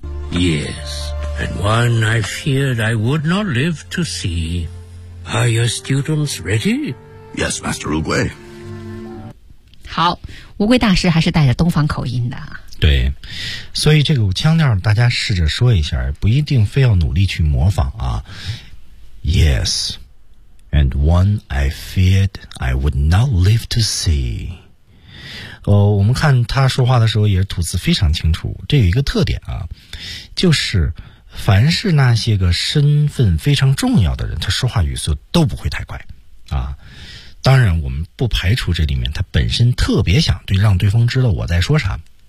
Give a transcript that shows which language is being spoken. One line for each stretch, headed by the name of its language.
English: Yes, and one I feared I would not live to see Are your students ready? Yes, Master 乌龟
Chinese: 好乌龟大师还是带着东方口音的对，所以这个腔调大家试着说一下，不一定非要努力去模仿啊。
English: Yes, and one I feared I would not live to see。
Chinese: 我们看他说话的时候也是吐字非常清楚，这有一个特点啊，就是凡是那些个身份非常重要的人，他说话语速都不会太快啊。当然，我们不排除这里面他本身特别想对让对方知道我在说啥。